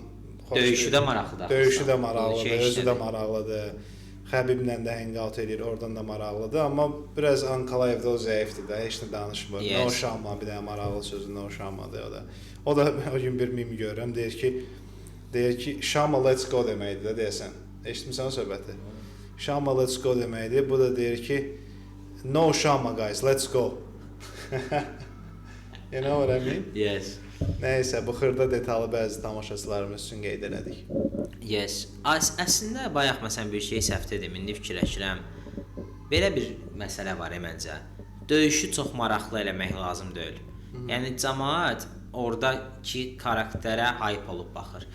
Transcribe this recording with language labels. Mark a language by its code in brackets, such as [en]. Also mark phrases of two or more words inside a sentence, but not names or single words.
[az] döyüşü də maraqlıdır. Döyüşü də maraqlıdır, özü də maraqlıdır. Xəbiblə də hangout edir, oradan da maraqlıdır, amma biraz Ankalaevdə o zəifdir də, heç nə danışmır. Nə o Şama, bir dənə maraqlı sözü, nə o Şamadır o da. O da o gün bir mim görürəm, deyir ki, Şama [en] let's go [az] deməkdir də deyəsən. Eşitmisən o söhbəti? Şama [en] let's go [az] deməkdir, bu da deyir ki, [en] no Şama guys, let's go. You know what I mean? Yes. [az] Nəysə, bu xırda detallı bəzi tamaşaçılarımız üçün qeyd elədik. [en] Yes. [az] Əslində bayaq məsələn bir şey səhv dedim, indi fikirləşirəm. Belə bir məsələ var məncə. Döyüşü çox maraqlı eləmək lazım deyil. Yəni cəmaət oradakı karakterə hype olub baxır.